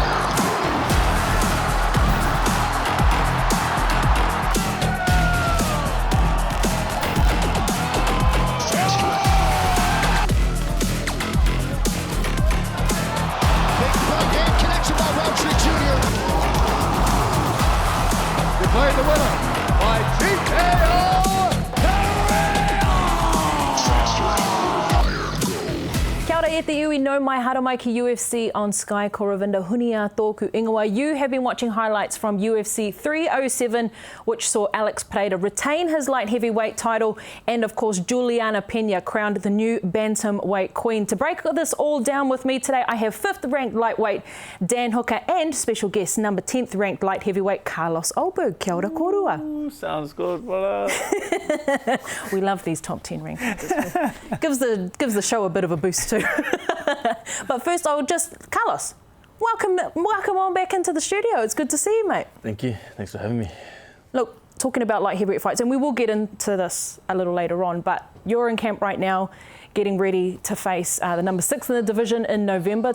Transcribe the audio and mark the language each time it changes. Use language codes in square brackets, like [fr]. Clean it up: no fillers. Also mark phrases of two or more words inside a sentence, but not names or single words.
[en] Big front hand connection by Rountree Jr. declared the winner by TKO. [mi] Kia ora e te iwi no mai haramai ki UFC on Sky Koravinda Hunia Tōku Ingoa. [en] You have been watching highlights from UFC 307, which saw Alex Pereira retain his light heavyweight title, and of course Juliana Pena crowned the new bantamweight queen. To break this all down with me today, I have 5th ranked lightweight Dan Hooker and special guest number 10th ranked light heavyweight Carlos Ulberg. [mi] Kia ora korua. [en] Ooh, sounds good, brother. We love these top 10 rankings. gives the show a bit of a boost too. But first, Carlos, welcome on back into the studio. It's good to see you, mate. Thank you. Thanks for having me. Look, talking about light heavyweight fights, and we will get into this a little later on, but you're in camp right now, getting ready to face the number 6 in the division in November.